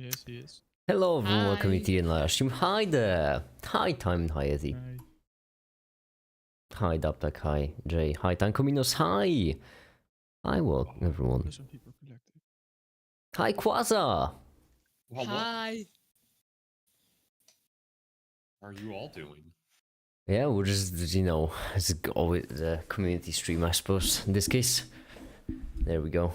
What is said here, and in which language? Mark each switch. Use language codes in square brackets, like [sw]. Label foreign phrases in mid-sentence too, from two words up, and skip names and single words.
[en] Yes. Hello everyone, welcome Hi. to the live stream. Hi there! Hi Time, hi Ezzy. Right. Hi Daptak, hi Jay, hi Tankominos, hi! Hi everyone. There's some people collected. Hi Quasar! Well, what Hi. are you all doing? Yeah, we're just, you know, it's always the community stream, I suppose, in this case. There we go.